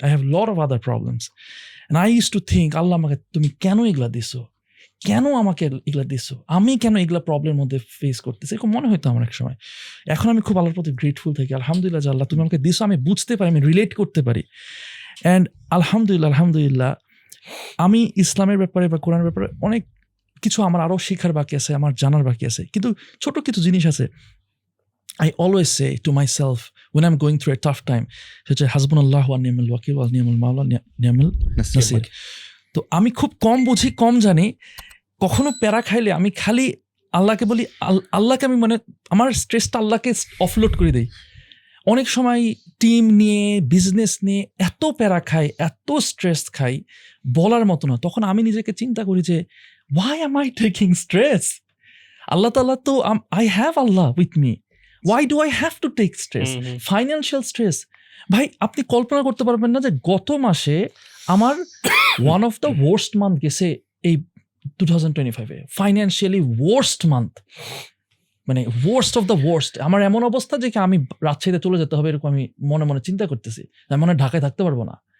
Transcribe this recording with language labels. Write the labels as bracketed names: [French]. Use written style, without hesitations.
[English] I have lot of other problems. And I used to think, [Bangla] আল্লাহ আমাকে তুমি কেন এগুলা দিছো, কেন আমাকে এগুলা দিছো, আমি কেন এগুলা প্রবলেমের মধ্যে ফেস করতেছি, এরকম মনে হইতো আমার এক সময়। এখন আমি খুব আল্লাহর প্রতি গ্রেটফুল থাকি, আলহামদুলিল্লাহ যে আল্লাহ তুমি আমাকে দিছো, আমি বুঝতে পারি, আমি রিলেট করতে পারি। অ্যান্ড আলহামদুলিল্লাহ আমি ইসলামের ব্যাপারে বা কোরআনের ব্যাপারে অনেক কিছু আমার আরও শেখার বাকি আছে, আমার জানার বাকি আছে, কিন্তু ছোট কিছু জিনিস আছে। [English] I always say to myself when I'm going through a tough time, such as [Arabic] Hasbunallahu wa ni'mal wakil wa ni'mal mawla ni'mal nasir. [Bangla] তো আমি খুব কম বুঝি, কম জানি। কখনো প্যারা খাইলে আমি খালি আল্লাহকে বলি, আল্লাহকে আমি মানে আমার স্ট্রেসটা আল্লাহকে অফলোড করে দিই। অনেক সময় টিম নিয়ে, বিজনেস নিয়ে এত প্যারা খাই, এত স্ট্রেস খাই, বলার মতো না। তখন আমি নিজেকে চিন্তা করি যে [English] why am I taking stress? [Bangla] আল্লাহ তাআলা তো [English] I have Allah with me. Why do I have to take stress? Financial stress. [Bangla] ভাই আপনি কল্পনা করতে পারবেন না যে গত মাসে আমার [English] one of the worst month [Bangla] গেছে এই 2025-এ, [English] financially worst month, [Bangla] মানে [English] Worst of the worst. [Bangla] আমার এমন অবস্থা যে আমি রাজশাহীতে চলে যেতে হবে এরকম আমি মনে মনে চিন্তা করতেছি, আমি মনে হয় ঢাকায় থাকতে পারবো না।